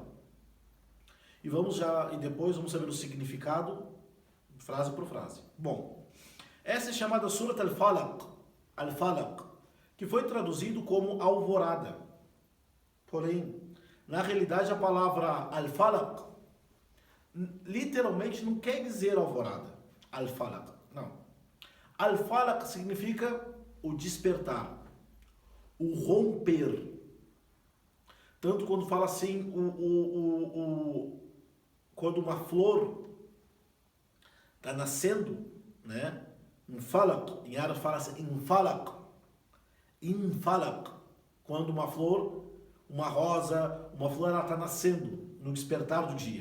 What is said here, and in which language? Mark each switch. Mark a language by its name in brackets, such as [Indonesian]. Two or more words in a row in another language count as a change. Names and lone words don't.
[Portuguese] E depois vamos saber o significado, frase por frase. Bom, essa é chamada Surat Al-Falaq, que foi traduzido como alvorada. Porém, na realidade, a palavra Al-Falaq literalmente não quer dizer alvorada. Al-Falaq, não. Al-Falaq significa o despertar, o romper. Tanto quando fala assim, quando uma flor está nascendo, um falaq, em árabe fala-se infalaq, quando uma flor, uma rosa, uma flor, ela está nascendo no despertar do dia.